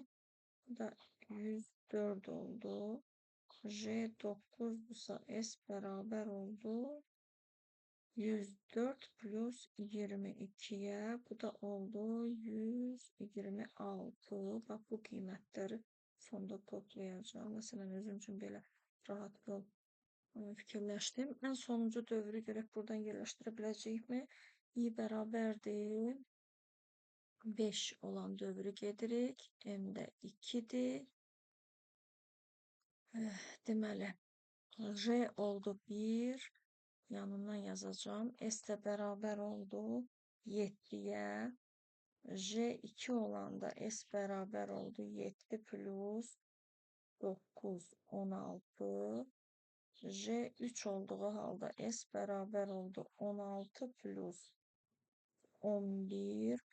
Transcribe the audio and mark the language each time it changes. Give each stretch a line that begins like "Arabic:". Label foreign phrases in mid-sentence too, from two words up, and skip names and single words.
Turkish: Bu da 104 oldu. J 9'dursa S beraber oldu 104 plus 22'ye. Bu da oldu 126.
Azerbaijani: Bak bu qiymətləri sonda toplayacağım. Mesela özüm üçün belə rahat yol fikirləşdim. En sonuncu dövrü görək buradan yerləşdirə biləcəyikmi? I bərabərdir 5 olan dövrü gedirik. M də 2'dir. Deməli, J oldu 1.
Turkish: Yanından yazacağım. S de beraber oldu 7'ye.
Azerbaijani: J 2 olanda S beraber oldu 7 plus 9 16. J 3 olduğu halda S beraber oldu 16 plus 11.